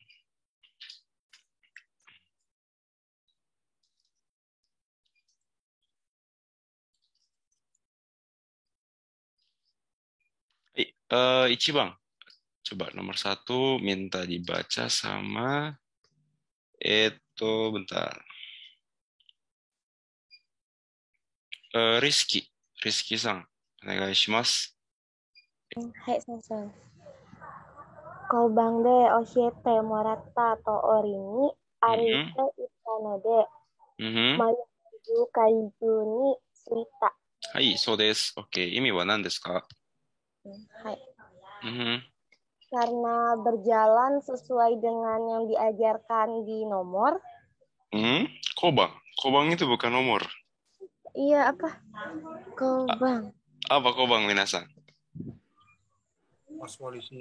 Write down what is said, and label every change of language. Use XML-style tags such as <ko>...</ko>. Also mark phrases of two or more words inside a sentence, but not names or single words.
<id>Ichibang. Coba nomor 1 minta dibaca sama bentar. Rizky. Rizky-san.</id> <ja>Onegaishimasu. はい、先生。交番で教えてもらった通りに歩いていったので、迷わず会場に着いた。はい、そうです。OK。意味は何ですか？</ja> <id>はい。Karena berjalan sesuai dengan yang diajarkan di nomor. Kobang. Kobang itu bukan nomor. Iya, apa? Kobang. Apa kobang, minasan? Pos polisi.</id>